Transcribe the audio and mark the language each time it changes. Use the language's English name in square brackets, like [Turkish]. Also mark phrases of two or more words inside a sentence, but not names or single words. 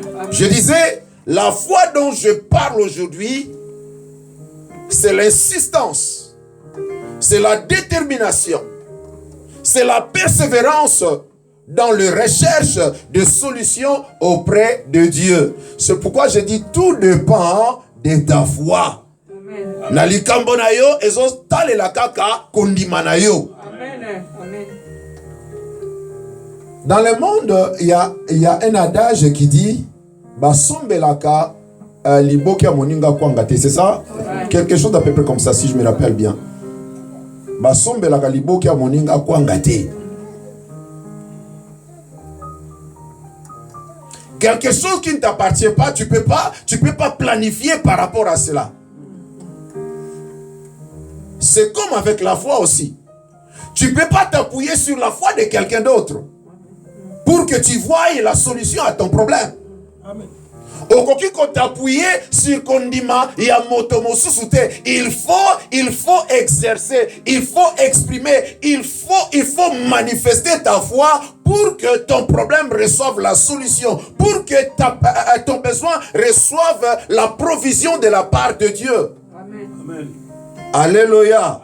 [French] Je disais, la foi dont je parle aujourd'hui, c'est l'insistance, c'est la détermination, c'est la persévérance dans la recherche de solutions auprès de Dieu. C'est pourquoi je dis, tout dépend de ta foi. [Lingala] Nalikambo na yo ezo talela kaka kondima na yo. [French] Dans le monde, il y a un adage qui dit [Lingala] Basombelaka libokia moninga kwangate, [French] c'est ça? Quelque chose d'à peu près comme ça, si je me rappelle bien. [Lingala] Basombelaka libokia moninga kwangate. [French] Quelque chose qui ne t'appartient pas, tu peux pas planifier par rapport à cela. C'est comme avec la foi aussi. Tu ne peux pas t'appuyer sur la foi de quelqu'un d'autre pour que tu voies la solution à ton problème. [Lingala] Amen. Okoki ko [French] t'appuyer sur [Lingala] kondima ya motomo susute. [French] Il faut exercer, il faut exprimer, il faut manifester ta foi pour que ton problème reçoive la solution, pour que ton besoin reçoive la provision de la part de Dieu. Amen. Amen. Alléluia.